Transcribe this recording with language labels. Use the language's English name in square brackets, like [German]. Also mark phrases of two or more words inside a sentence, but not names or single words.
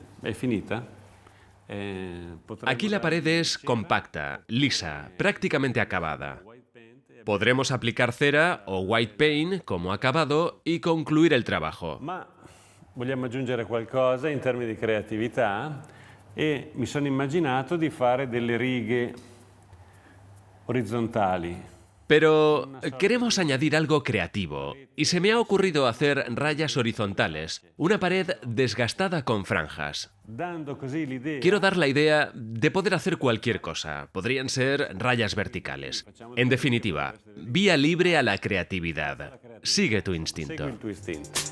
[Italian] È finita? [Spanish] Aquí la pared es compacta, lisa, prácticamente acabada. Podremos aplicar cera o [English] white paint [Spanish] como acabado y concluir el trabajo. [Italian] Ma vogliamo aggiungere qualcosa in termini di creatività e mi sono immaginato di fare delle righe orizzontali. [Spanish] Pero queremos añadir algo creativo y se me ha ocurrido hacer rayas horizontales, una pared desgastada con franjas. [Italian] Dando così l'idea. [Spanish] Quiero dar la idea de poder hacer cualquier cosa. Podrían ser rayas verticales. En definitiva, vía libre a la creatividad. Sigue tu [Italian] Segui [Spanish] instinto. [Italian] il tuo istinto.